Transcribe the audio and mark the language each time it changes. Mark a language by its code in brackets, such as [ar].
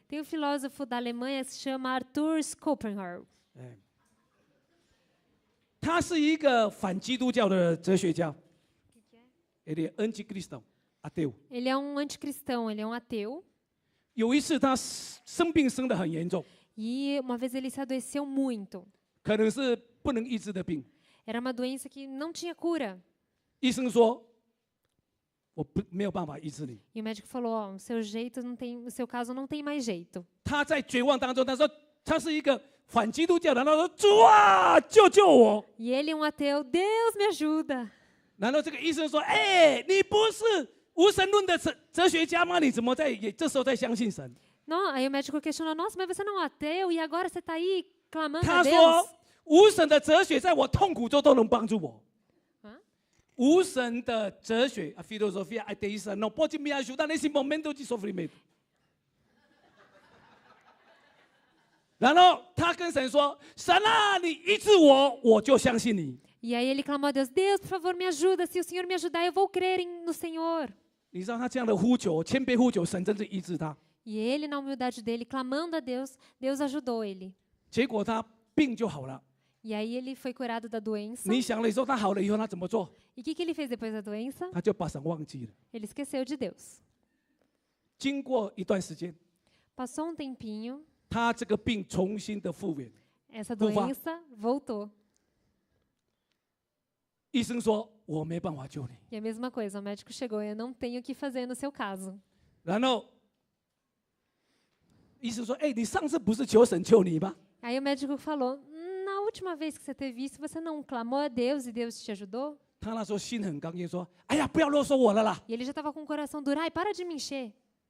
[pt] Tem um filósofo da Alemanha que se chama Arthur Schopenhauer. [zh] 他是一个反基督教的哲学家。 [pt] Ele é anticristão, ateu. Ele é um anticristão, ele é um ateu. [zh] 有一次他生病生得很严重， [pt] E uma vez ele se adoeceu muito. [zh] 可能是不能医治的病。 [pt] Era uma doença que não tinha cura. [zh] 医生说：“我没有办法医治你。 [pt] E o médico falou: "Ó, o seu jeito não tem, o seu caso não tem mais jeito." ” [zh] 他在绝望当中，他说：“他是一个反基督教的，然后说主啊，救救我。 [pt] E ele é um ateu, Deus me ajuda. [zh] 然后这个医生说：“哎，你不是无神论的哲学家吗？你怎么这时候在相信神？” [pt] Não, aí o médico questionou, nossa, mas você não é um ateu e agora você está aí clamando a [zh] 他 [pt] Deus? [zh] 说：“无神的哲学在我痛苦中都能帮助我。” Hã? 无神的哲学， [pt] a filosofia ateísta não pode me ajudar nesse momento de sofrimento。 [zh] 然后他跟神说：“神啊，你医治我，我就相信你。” [pt] E aí ele clamou a Deus, Deus, por favor, me ajuda. Se o Senhor me ajudar, eu vou crer no Senhor. [zh] 你知道他这样的呼求，谦卑呼求，神真是医治他。 [pt] E ele, na humildade dele, clamando a Deus, Deus ajudou ele. [zh] 结果他病就好了。 [pt] E aí ele foi curado da doença. [zh] 你想了以后，他好了以后，他怎么做？ [pt] E o que ele fez depois da doença? [zh] 他就把神忘记了。 [pt] Ele esqueceu de Deus. [zh] 经过一段时间， [pt] Passou um tempinho, [zh] 他这个病重新的复原。 [pt] essa Ufa. doença voltou. [zh] 医生说：“我没办法救你。 [pt] E a mesma coisa, o médico chegou, eu não tenho o que fazer no seu caso. ” [zh] 然后医生说：“哎，你上次不是求神救你吗？” [pt] Aí o médico falou, na última vez que você teve isso, você não clamou a Deus e Deus te ajudou? [zh] 他那时候心很刚硬，说：“哎呀，不要啰嗦我了啦。 [pt] E ele já estava com o coração duro, ai, para de me encher. ”